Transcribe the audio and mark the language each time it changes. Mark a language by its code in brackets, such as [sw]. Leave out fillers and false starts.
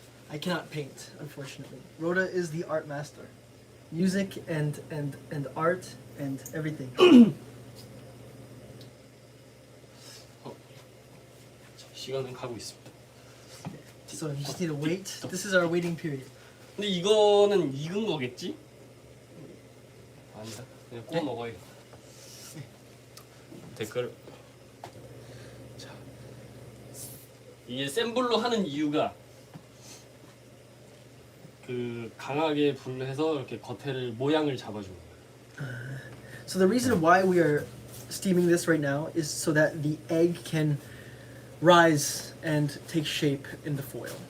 [en] I cannot paint, unfortunately. Roda is the art master. Music and art and everything. [ko] 시간은 가고 있습니다. [en] So you just need to wait. This is our waiting period. [ko] 근데 이거는 익은 거겠지? 아니다. 그냥 구워 먹어요. 댓글. 자, 이게 센 불로 하는 이유가 그 강하게 불로 해서 이렇게 겉에를 모양을 잡아주는 거예요. [en] So the reason why we are steaming this right now is so that the egg can rise and take shape in the foil.